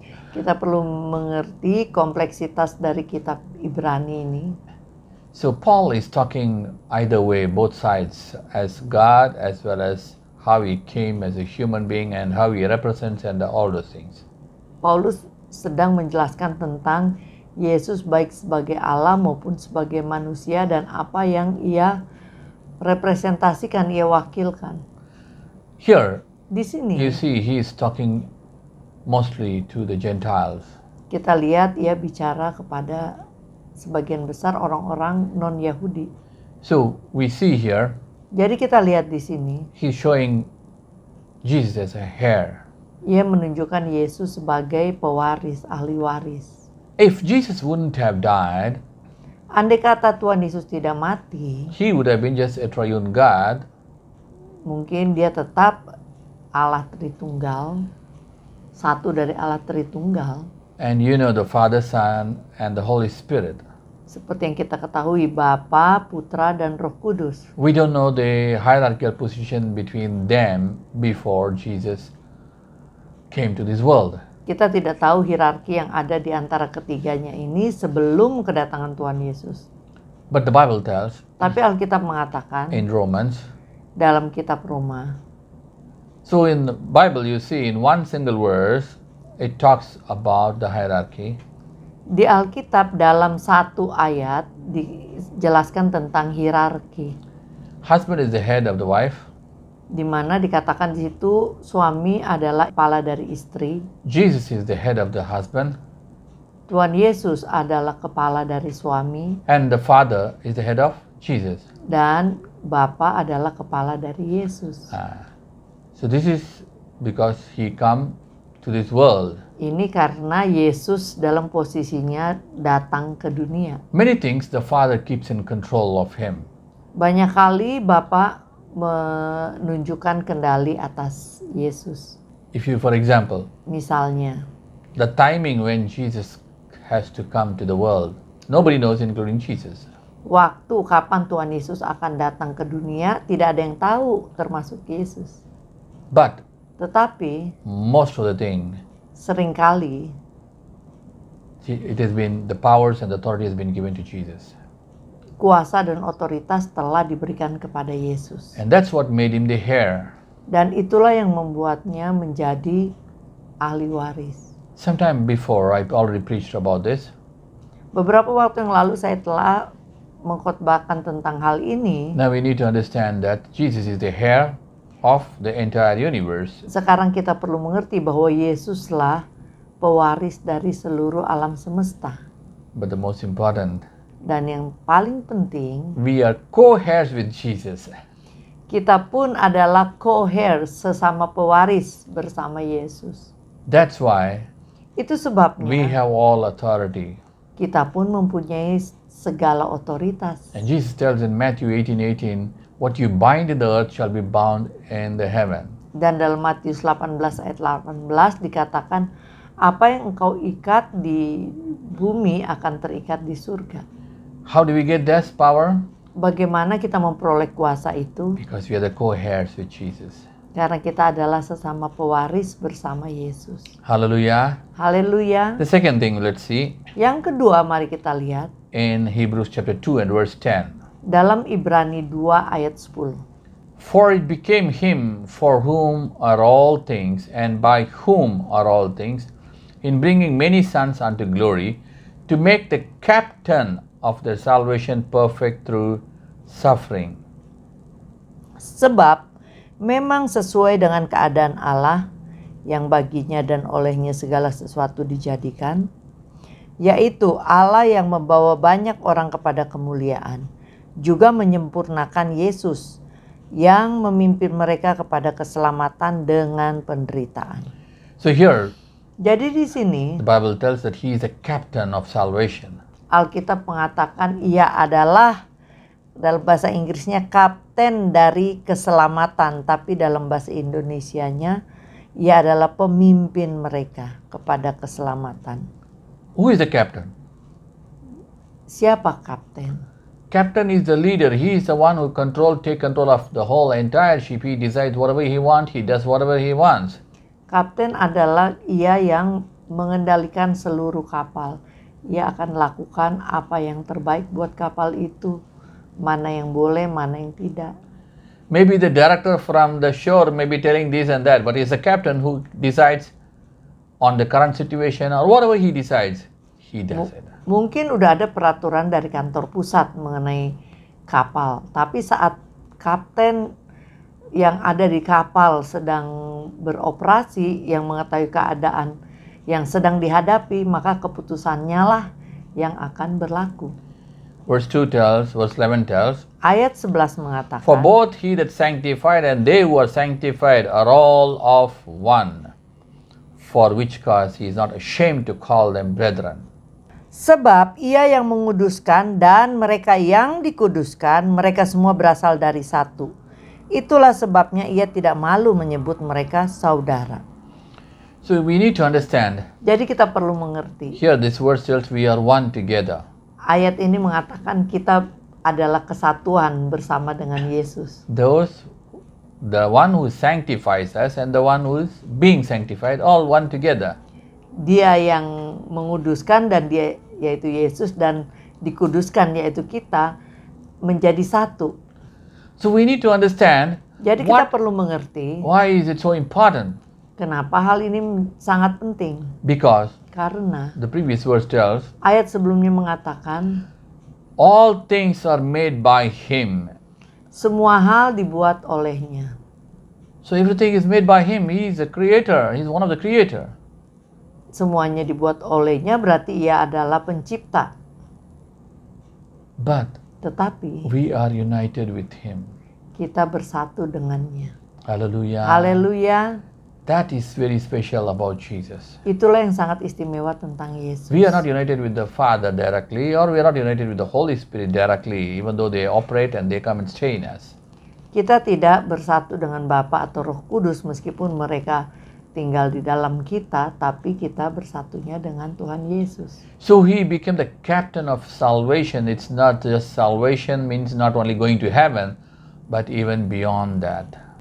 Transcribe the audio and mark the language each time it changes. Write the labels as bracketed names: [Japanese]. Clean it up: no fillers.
[Indonesian] Kita perlu mengerti kompleksitas dari kitab Ibrani ini. [English] So Paul is talking either way, both sides, as God as well as how he came as a human being and how he represents and all those things. [Indonesian] Paulus sedang menjelaskan tentang Yesus baik sebagai Allah maupun sebagai manusia dan apa yang ia representasikan, ia wakilkan. [English] Here, [Indonesian] Di sini [English] you see, he is talking mostly to the Gentiles. [Indonesian] kita lihat ia bicara kepada sebagian besar orang-orang non-Yahudi. [English] So we see here, [Indonesian] Jadi kita lihat di sini, [English] he's showing Jesus as a heir. [Indonesian] ia menunjukkan Yesus sebagai pewaris, ahli waris. [English] If Jesus wouldn't have died, [Indonesian] Andai kata Tuhan Yesus tidak mati, [English] he would have been just a triune God, [Indonesian] mungkin dia tetap Allah Tritunggal, satu dari Allah Tritunggal. [English] and you know the Father, Son, and the Holy Spirit. [Indonesian] Seperti yang kita ketahui, Bapa, Putra, dan Roh Kudus. [English] We don't know the hierarchical position between them before Jesus came to this world. [Indonesian] Kita tidak tahu hierarki yang ada di antara ketiganya ini sebelum kedatangan Tuhan Yesus. [English] But the Bible tells [Indonesian] Tapi Alkitab mengatakan [English] in Romans, [Indonesian] dalam kitab Roma, [English] so in the Bible you see in one single verse, it talks about the hierarchy. [Indonesian] di Alkitab dalam satu ayat dijelaskan tentang hierarki, [English] Husband is the head of the wife. [Indonesian] di mana dikatakan di situ suami adalah kepala dari istri, [English] Jesus is the head of the husband. [Indonesian] Tuhan Yesus adalah kepala dari suami, [English] And the Father is the head of Jesus. [Indonesian] dan Bapa adalah kepala dari Yesus. [English] So this is because he come to this world. [Indonesian] Ini karena Yesus dalam posisinya datang ke dunia. [English] Many things the Father keeps in control of him. [Indonesian] Banyak kali Bapa menunjukkan kendali atas Yesus. [English] If you, for example, [Indonesian] Misalnya, [English] the timing when Jesus has to come to the world, nobody knows including Jesus. [Indonesian] waktu kapan Tuhan Yesus akan datang ke dunia tidak ada yang tahu, termasuk Yesus. [English] But [Indonesian] Tetapi [English] most of the thing, [Indonesian] seringkali [English] it has been, the powers and the authority has been given to Jesus. [Indonesian] kuasa dan otoritas telah diberikan kepada Yesus. [English] And that's what made him the heir. [Indonesian] Dan itulah yang membuatnya menjadi ahli waris. [English] Sometime before, I've already preached about this. [Indonesian] Beberapa waktu yang lalu saya telah mengkhotbahkan tentang hal ini. [English] Now we need to understand that Jesus is the heir of the entire universe. [Indonesian] Sekarang kita perlu mengerti bahwa Yesuslah pewaris dari seluruh alam semesta. [English] But the most important, [Indonesian] Dan yang paling penting, [English] we are co-heirs with Jesus. [Indonesian] kita pun adalah co-heir, sesama pewaris bersama Yesus. [English] That's why [Indonesian] Itu [English] we [Indonesian] sebabnya [English] have all authority. [Indonesian] kita pun mempunyai segala otoritas. [English] And Jesus tells in Matthew 18:18, what you bind in the earth shall be bound in the heaven. [Indonesian] Dan dalam Matius 18 ayat 18 dikatakan, apa yang engkau ikat di bumi akan terikat di surga. [English] How do we get this power? [Indonesian] Bagaimana kita memperoleh kuasa itu? [English] Because we are the co-heirs with Jesus. [Indonesian] Karena kita adalah sesama pewaris bersama Yesus. [English] Hallelujah. [Indonesian] Haleluya. [English] The second thing, let's see, [Indonesian] Yang kedua, mari kita lihat [English] in Hebrews chapter 2 and verse 10. [Indonesian] dalam Ibrani 2 ayat 10. [English] For it became him for whom are all things, and by whom are all things, in bringing many sons unto glory, to make the captain of their salvation perfect through suffering. [Indonesian] Sebab memang sesuai dengan keadaan Allah yang baginya dan olehnya segala sesuatu dijadikan, yaitu Allah yang membawa banyak orang kepada kemuliaan, juga menyempurnakan Yesus yang memimpin mereka kepada keselamatan dengan penderitaan. [English] So here, [Indonesian] Jadi di sini [English] the Bible tells that he is the captain of salvation. [Indonesian] Alkitab mengatakan ia adalah dalam bahasa Inggrisnya kapten dari keselamatan, tapi dalam bahasa Indonesianya ia adalah pemimpin mereka kepada keselamatan. [English] Who is the captain? [Indonesian] Siapa kapten? [English] Captain is the leader. He is the one who take control of the whole entire ship. He decides whatever he wants. He does whatever he wants. [Indonesian] Kapten adalah ia yang mengendalikan seluruh kapal. Ia akan lakukan apa yang terbaik buat kapal itu. Mana yang boleh, mana yang tidak. [English] Maybe the director from the shore may be telling this and that, but it's the captain who decides on the current situation or whatever he decides, he does it. [Indonesian] Mungkin udah ada peraturan dari kantor pusat mengenai kapal, tapi saat kapten yang ada di kapal sedang beroperasi, yang mengetahui keadaan yang sedang dihadapi, maka keputusannya lah yang akan berlaku. [English] Verse 11 tells, [Indonesian] Ayat 11 mengatakan, [English] for both he that sanctified and they who are sanctified are all of one, for which cause he is not ashamed to call them brethren. [Indonesian] sebab ia yang menguduskan dan mereka yang dikuduskan, mereka semua berasal dari satu. Itulah sebabnya ia tidak malu menyebut mereka saudara. [English] So we need to understand, [Indonesian] Jadi kita perlu mengerti. [English] here this verse tells we are one together. [Indonesian] Ayat ini mengatakan kita adalah kesatuan bersama dengan Yesus. [English] The one who sanctifies us and the one who is being sanctified, all one together. [Indonesian] Dia yang menguduskan dan dia yaitu Yesus, dan dikuduskan yaitu kita, menjadi satu. [English] So we need to understand [Indonesian] Jadi kita perlu mengerti [English] why is it so important? [Indonesian] kenapa hal ini sangat penting. [English] Because [Indonesian] Karena [English] the previous verse tells, [Indonesian] ayat sebelumnya mengatakan [English] all things are made by him. [Indonesian] semua hal dibuat olehnya. [English] So everything is made by him. He is the creator. He's one of the creator. [Indonesian] Semuanya dibuat olehnya berarti ia adalah pencipta. [English] But [Indonesian] Tetapi [English] we are united with him. [Indonesian] kita bersatu dengannya. [English] Hallelujah. [Indonesian] Haleluya. [English] That is very special about Jesus. [Indonesian] Itulah yang sangat istimewa tentang Yesus. [English] We are not united with the Father directly, or we are not united with the Holy Spirit directly, even though they operate and they come and stay in us. [Indonesian] Kita tidak bersatu dengan Bapa atau Roh Kudus meskipun mereka tinggal di dalam kita, tapi kita bersatunya dengan Tuhan Yesus. [English] So he became the captain of salvation. It's not just salvation means not only going to heaven, but even beyond that.